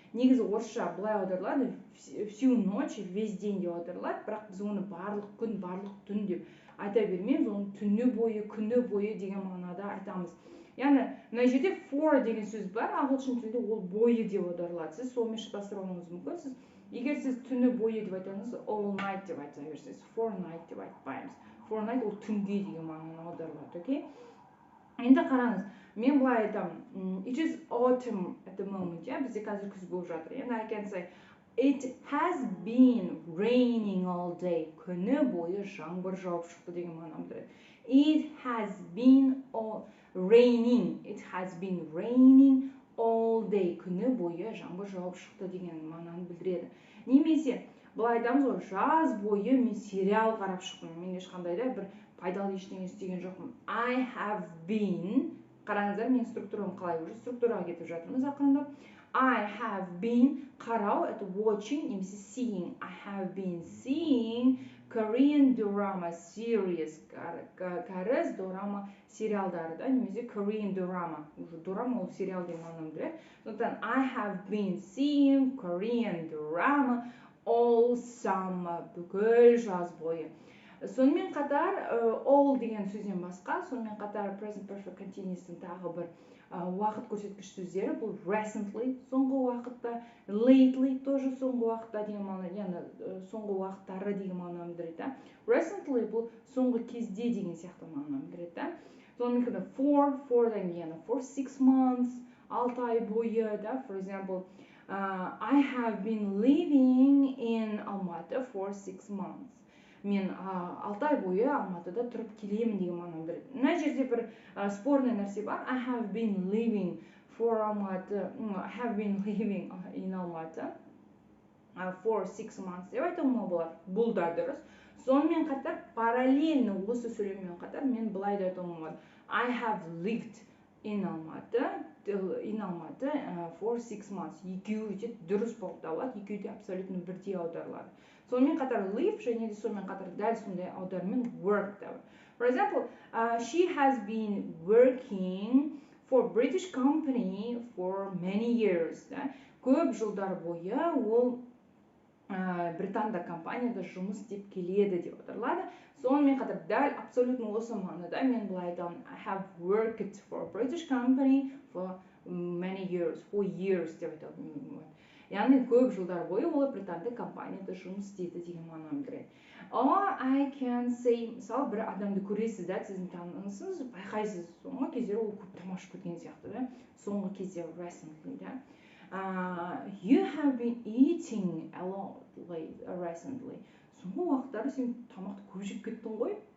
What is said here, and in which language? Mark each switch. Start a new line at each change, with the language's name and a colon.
Kazakh: Негізі орысша былай аударылады,
Russian: всю ночь, весь день
Kazakh: деп аударылады, бірақ біз оны барлық күн, барлық түн деп айта бермейміз, оны түні бойы, күні бойы деген мағынада айтамыз. Яғни, мына жерде for деген сөз бар, ағылшын тілінде ол бойы деп аударылады. Сіз сонымен шатастырып алуыңыз мүмкін. Егер сіз түні бойы деп айтсаңыз,
English: all night
Kazakh: деп айта берсеңіз,
English: for night
Kazakh: деп айтпаймыз.
English: For night
Kazakh: ол түнге деген мағынада аударылады, окей? Енді қараңыз, мен былай айтамын,
English: it is autumn at the moment, yeah?
Kazakh: Бізде қазір күз болып жатыр. Енді
English: I can say, it has been raining all day.
Kazakh: Күні бойы жаңбыр жауып шықты деген мағынаны білдіреді.
English: It has been raining. It has been raining all day.
Kazakh: Күні бойы жаңбыр жауып шықты деген мағынаны білдіреді. Немесе, былай айтамыз ғой, жаз бойы мен сериал қарап шықтым. Мен ешқандай да бір пайдалы ештеңе істеген жоқпын.
English: I have been,
Kazakh: қараңыздар, мен структурам қалай,
Russian: уже
Kazakh: структураға кетіп жатырмыз ақырындап.
English: I have been,
Kazakh: қарау,
Russian: это
English: watching,
Kazakh: немесе
English: seeing. I have been seeing Korean drama series,
Kazakh: кәріз дорама сериалдары, да, немесе
English: Korean drama.
Kazakh: Уже дорама ол сериал деген мағынаны білдіреді. Сондықтан
English: I have been seeing Korean drama all summer,
Kazakh: бүкіл жаз бойы. Сонымен қатар all деген сөзден басқа, сонымен қатар present perfect continuous'тың тағы бір уақыт көрсеткіш сөздері, бұл recently, соңғы уақытта, lately,
Russian: тоже
Kazakh: соңғы уақытта деген мағына, яғни соңғы уақыттары деген мағынаны білдіреді. Recently бұл соңғы кезде деген сияқты мағынаны білдіреді. Сонымен қатар for-дан кейін,
English: for 6 months,
Kazakh: 6 ай бойы, да,
English: for example, I have been living in Almaty for 6 months.
Kazakh: Мен 6 ай бойы Алматыда тұрып келемін деген мағынаны білдіреді. Мына жерде бір спорный нәрсе бар.
English: I have been living for Almaty. I have been living in Almaty. for 6 months
Kazakh: деп айтуға болады. Бұл да дұрыс. Сонымен қатар
Russian: параллельно
Kazakh: осы сөйлеммен қатар мен былай да айтуға болады.
English: I have lived in Алматы for 6 months.
Kazakh: Екеуі де дұрыс болып табылады. Екеуі де
Russian: абсолютно
Kazakh: бірдей аударылады. Сонымен қатар live және де сонымен қатар дәл сондай аударыммен work да бар.
English: For example, she has been working for British company for many years.
Kazakh: Көп жылдар бойы ол Британда компанияда жұмыс істеп келеді деп аударылады. Сонымен қатар дәл
Russian: абсолютно
Kazakh: осы мағынада мен былай айтамын.
English: I have worked for British company for many years, for years
Kazakh: деп айтамын. Яғни көп жылдар бойы ол Британда компанияда жұмыс істеді деген мағынаны білдіреді.
English: Or I can say,
Kazakh: мысалы бір адамды көресіз да, сіздің танысыңыз, байқайсыз, соңғы кездері ол көп тамаша кеткен сияқты да. Соңғы кезде recently да.
English: You have been eating a lot recently.
Kazakh: Соңғы уақыттары сен тамақты көп жеп кеттің ғой.